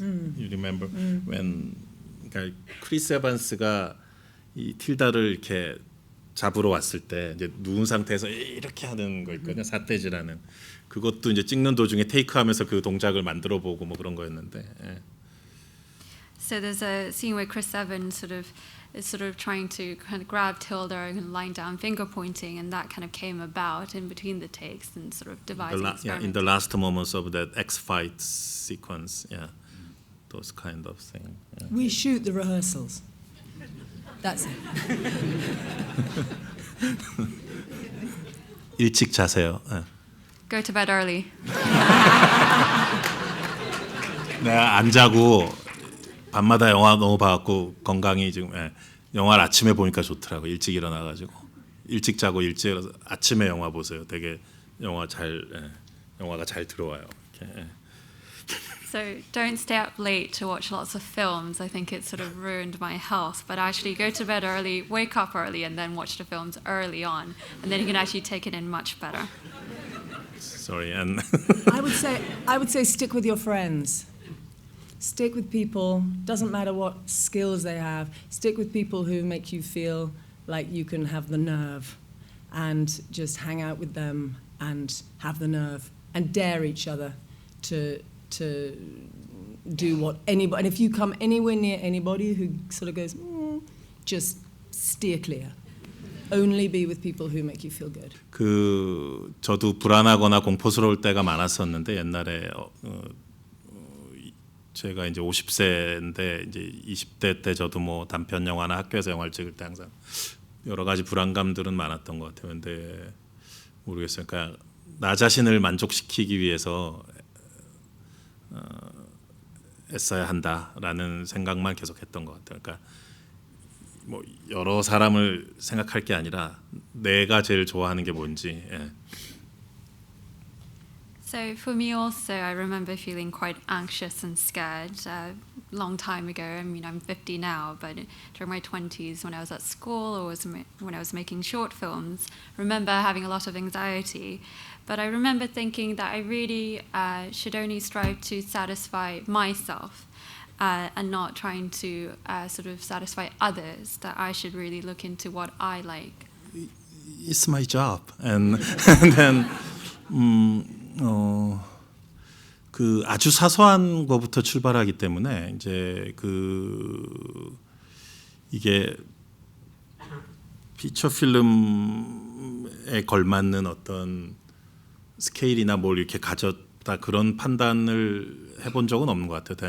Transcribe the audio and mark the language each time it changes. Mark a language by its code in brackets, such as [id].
[en] You remember when [ko] 그러니까 크리스 에반스가 이 틸다를 이렇게 잡으러 왔을 때 이제 누운 상태에서 이렇게 하는 거 있거든요. 삿대질하는. 그것도 이제 찍는 도중에 테이크하면서 그 동작을 만들어 보고 뭐 그런 거였는데. 예. [en] So there's a scene where Chris Evans is sort of trying to kind of grab Tilda and lying down, finger pointing, and that kind of came about in between the takes and sort of devising. In the last moments of that X fight sequence, those kind of things. Yeah. We shoot the rehearsals. That's it. [ko] 일찍 자세요. 예. [en] Go to bed early. [ko] 내가 안 자고 밤마다 영화 너무 봐갖고 건강이 지금 영화를 아침에 보니까 좋더라고. 일찍 일어나가지고 일찍 자고 일찍 일어나서 아침에 영화 보세요. 되게 영화가 잘 들어와요. 이렇게. [en] So don't stay up late to watch lots of films. I think it sort of ruined my health. But actually go to bed early, wake up early, and then watch the films early on, and then you can actually take it in much better. Sorry, and I would say stick with your friends. Stick with people, doesn't matter what skills they have, stick with people who make you feel like you can have the nerve, and just hang out with them and have the nerve and dare each other to do what anybody, and if you come anywhere near anybody who sort of goes, just steer clear. Only be with people who make you feel good. [ko] 저도 불안하거나 공포스러울 때가 많았었는데 옛날에 제가 이제 50세인데 이제 20대 때 저도 뭐 단편 영화나 학교에서 영화를 찍을 때 항상 여러 가지 불안감들은 많았던 것 같아요. 근데 모르겠어요. 그러니까 나 자신을 만족시키기 위해서 애써야 한다라는 생각만 계속했던 것 같아요. 그러니까 뭐 여러 사람을 생각할 게 아니라 내가 제일 좋아하는 게 뭔지. 예. [en] So for me also, I remember feeling quite anxious and scared a long time ago. I mean, I'm 50 now, but during my 20s, when I was at school or when I was making short films, I remember having a lot of anxiety. But I remember thinking that I really should only strive to satisfy myself and not trying to sort of satisfy others, that I should really look into what I like. It's my job. And then [ko] 그 아주 사소한 거부터 출발하기 때문에 이제 이게 피처 필름에 걸맞는 어떤 스케일이나 뭘 이렇게 가졌다 그런 판단을 해본 적은 없는 것 같아요.